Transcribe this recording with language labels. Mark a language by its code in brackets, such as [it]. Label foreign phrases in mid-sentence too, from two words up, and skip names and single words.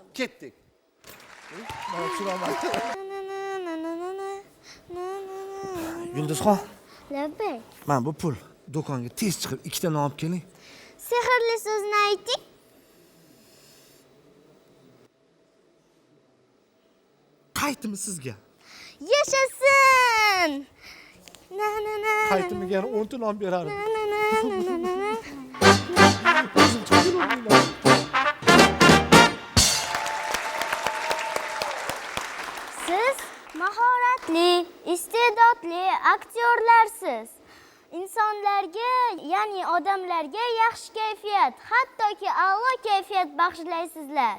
[uz] Ketdik. Mana tushira olmadim. Yulduzxon, Labbay. mana bu pul. Do'konga tez chiqib ikkita non olib keling. Sehrli so'zni ayting. Qaytimi sizga? Yashasin! Na na na. Qaytimiga yana 10 ta non berarim. Na na na na na. Siz mahoratli, iste'dodli aktyorlarsiz. İnsonlarga, ya'ni odamlarga yaxshi kayfiyat, hattoki a'lo kayfiyat bag'ishlaysizlar.